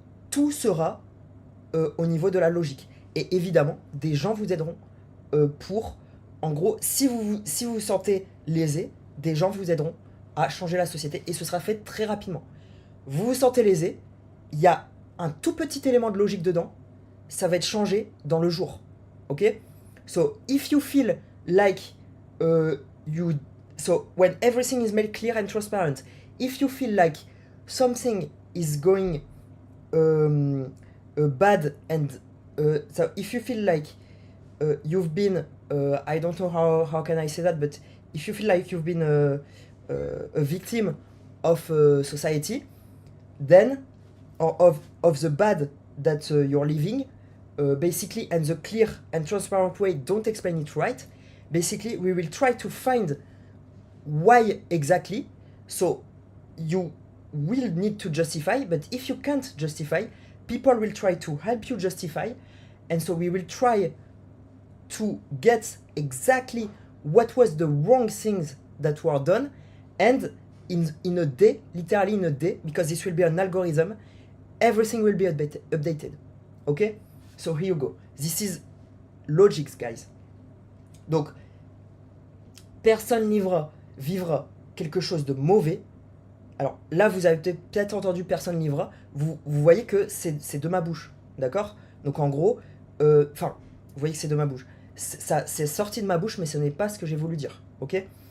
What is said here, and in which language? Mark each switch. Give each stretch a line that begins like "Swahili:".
French: Tout sera au niveau de la logique. Et évidemment, des gens vous aideront pour... En gros, si vous vous sentez lésé, des gens vous aideront à changer la société et ce sera fait très rapidement. Vous vous sentez lésé, il y a un tout petit élément de logique dedans, ça va être changé dans le jour. Ok?
English: So, if you feel like so, when everything is made clear and transparent, if you feel like something is going bad and so if you feel like you've been I don't know how can I say that, but if you feel like you've been a victim of society, then, or of the bad that you're living, basically, and the clear and transparent way don't explain it right. Basically, we will try to find why exactly. So you will need to justify, but if you can't justify, people will try to help you justify, and so we will try to get exactly what was the wrong things that were done, and in a day, literally in a day, because this will be an algorithm, everything will be updated. Okay? So here you go. This is logics, guys.
French: Donc, personne vivra quelque chose de mauvais. Alors là, vous avez peut-être entendu personne vivra. Vous voyez que c'est de ma bouche. D'accord? Donc en gros, enfin, vous voyez que c'est de ma bouche. C'est sorti de ma bouche, mais ce n'est pas ce que j'ai voulu dire. Ok?